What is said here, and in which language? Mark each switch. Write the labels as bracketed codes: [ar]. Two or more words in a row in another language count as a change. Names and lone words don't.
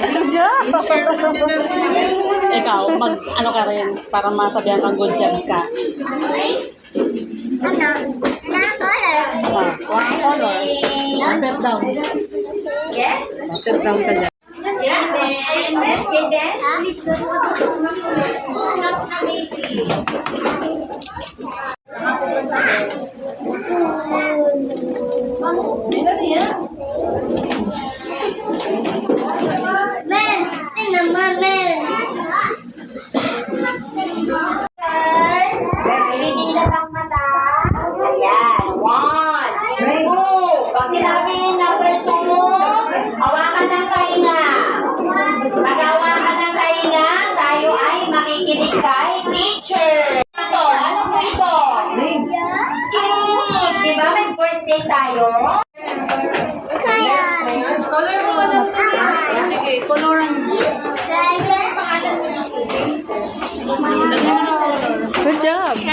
[en] Good job! [tl] Ikaw, ano ka rin, para masabihan kang [en] good job [tl] ka. [en] One color. Set down. Yes? Set down [tl] ka dyan. [en] Yeah, then, let's get that. Stop na, baby. [tl] Men, sing naman, men. Pinipilat ang mata. Ayan, 1, 2. Pag sinabi number 2, hawakan ng tainga. Pag hawakan ng tainga, tayo ay makikinig kay teacher. Ito, ano po ito? Cute! Diba may birthday tayo? Sige, color ang [en] Good job!